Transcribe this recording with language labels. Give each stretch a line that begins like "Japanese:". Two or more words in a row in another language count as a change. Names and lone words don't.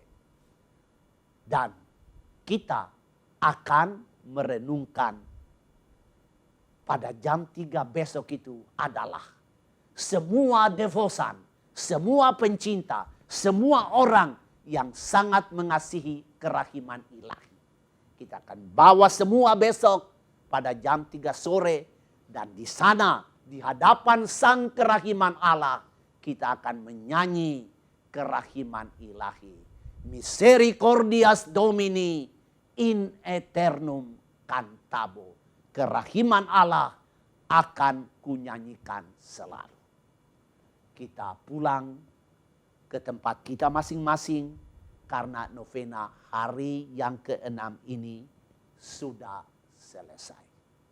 Indonesian: Dan kita akan merenungkan pada jam 3 besok itu adalah semua devosan, semua pencinta, semua orang yang sangat mengasihi kerahiman ilahi. Kita akan bawa semua besok pada jam 3 sore. Dan di sana, di hadapan sang kerahiman Allah, kita akan menyanyi kerahiman ilahi.
Latin: Misericordias Domini in eternum cantabo.
Indonesian: Kerahiman Allah akan kunyanyikan selalu. Kita pulang ke tempat kita masing-masing karena novena hari yang ke-6 ini sudah selesai.